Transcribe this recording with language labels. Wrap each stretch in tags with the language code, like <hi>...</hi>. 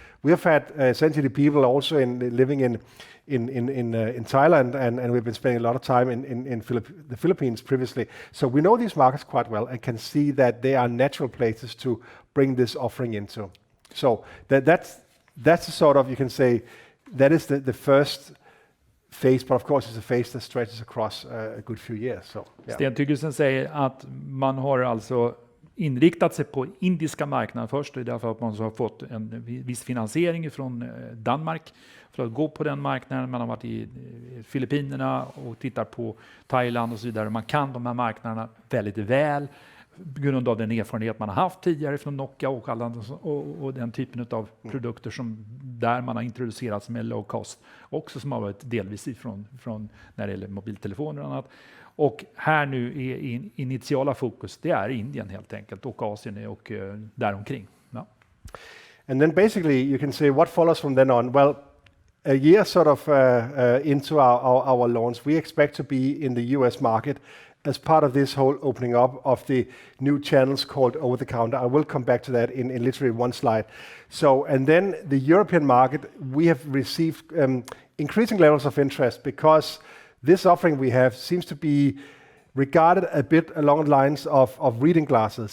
<en>We have had essentially people also living in Thailand, and we've been spending a lot of time in the Philippines previously. So we know these markets quite well and can see that they are natural places to bring this offering into. So that's the sort of, you can say, that is the first phase, but of course it's a phase that stretches across a good few years. So,</en> <sv>Steen Thygesen säger att man har alltså inriktat sig på indiska marknaden först. Det är därför att man har fått en viss finansiering från Danmark för att gå på den marknaden. Man har varit i Filippinerna och tittar på Thailand och så vidare. Man kan de här marknaderna väldigt väl på grund av den erfarenhet man har haft tidigare från Nokia och den typen av produkter som där man har introducerats med low cost också, som har varit delvis från när det gäller mobiltelefoner och annat. Och här nu är initiala fokus, det är Indien helt enkelt och Asien och däromkring. Ja.</sv> <en>And then basically you can say what follows from then on. Well, a year sort of into our launch, we expect to be in the US market as part of this whole opening up of the new channels called over-the-counter. I will come back to that in literally one slide. So, and then the European market, we have received increasing levels of interest because this offering we have seems to be regarded a bit along the lines of reading glasses.</en>